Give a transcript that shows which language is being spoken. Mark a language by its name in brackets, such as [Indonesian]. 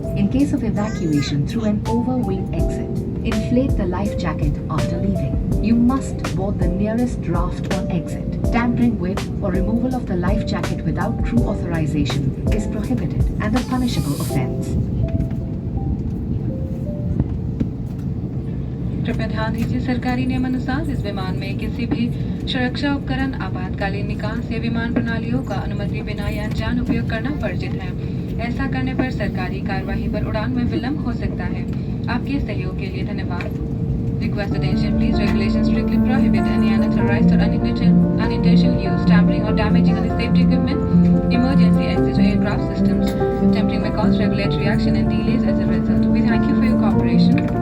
[English] In case of evacuation through an over-wing exit, inflate the life jacket after leaving. You must board the nearest raft on exit. Tampering with or removal of the life jacket without crew authorization is prohibited and a punishable offence. [Hindi] कृपया ध्यान दीजिए, सरकारी नियमानुसार इस विमान में किसी भी सुरक्षा उपकरण, आपातकालीन निकास या विमान प्रणालियों का अनुमति बिना या अनजान उपयोग करना वर्जित है। ऐसा करने पर सरकारी कार्यवाही पर उड़ान में विलंब हो सकता है। आपके सहयोग के लिए धन्यवाद। [English] Request attention, please. Regulations strictly prohibit any unauthorized or unintentional use, tampering or damaging of the safety equipment, emergency exit or aircraft systems. Tampering may cause regulatory action and delays as a result. We thank you for your cooperation.